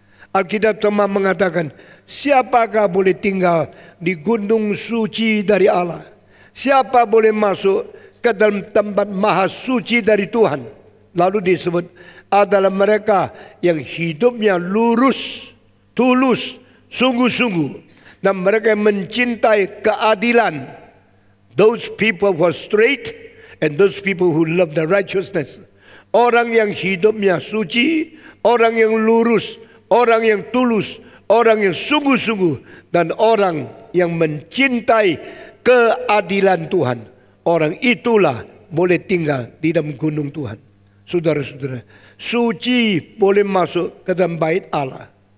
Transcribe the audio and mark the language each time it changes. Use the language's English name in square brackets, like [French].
[Indonesian] Alkitab cuma mengatakan, siapakah boleh tinggal di gunung suci dari Allah? Siapa boleh masuk ke dalam tempat maha suci dari Tuhan? Lalu disebut adalah mereka yang hidupnya lurus, tulus, sungguh-sungguh. Dan mereka yang mencintai keadilan. [English] Those people who are straight and those people who love the righteousness. [Indonesian] Orang yang hidupnya suci, orang yang lurus, orang yang tulus, orang yang sungguh-sungguh, dan orang yang mencintai keadilan Tuhan. Orang itulah boleh tinggal di dalam gunung Tuhan. Saudara-saudara, suci boleh masuk ke dalam bait Allah.